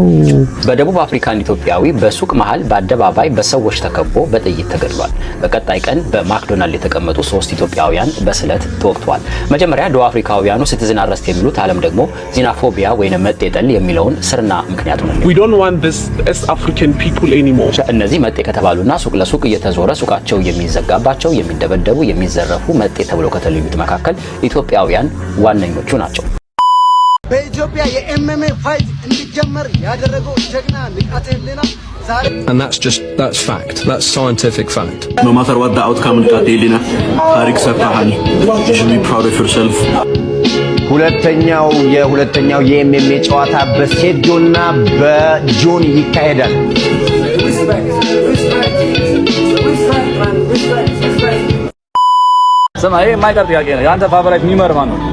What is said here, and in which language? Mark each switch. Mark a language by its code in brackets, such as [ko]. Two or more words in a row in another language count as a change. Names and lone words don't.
[am] በደቡብ አፍሪካ ኢትዮጵያዊ በሱቅ መሃል በአደባባይ በሰዎች ተከቦ በጥይት ተገድሏል። በቀጣይ ቀን በማክዶናልድ የተቀመጡ 3 ኢትዮጵያውያን በስለት ተወግተዋል። መጀመሪያ ደቡብ አፍሪካውያኑ [en] citizen arrest [am] የሚሉት ዓለም ደግሞ ዚናፎቢያ ወይንም መጤጠል የሚለውን ስርና ምክንያቱ ነው። [en] We don't want this as African people anymore. [am] እነዚህ መጤ ከተባሉና ሱቅ ለሱቅ እየተዞረ ሱቃቸው የሚዘጋባቸው የሚደበደቡ የሚዘረፉ መጤ ተብለው ከተለዩት መካከል ኢትዮጵያ ዋነኞቹ ናቸው። በኢትዮጵያ የኤምኤምኤ ፋይት እንዲጀመር ያደረገው ጀግና ንቃተ ህሊና ዛሬ [en] and that's fact that's scientific fact no matter what the outcome ንቃተ ህሊና [am] ታሪክ ሰርተሃል [en] you should be proud of yourself [am] ሁለተኛው የኤምኤምኤ ጨዋታ በሴዶና በጆኒ ይካሄዳል። ስማ ይሄ የማይቀር ጥያቄ ነው። ያንተ ፋቨራይት ሚመር ማን ነው?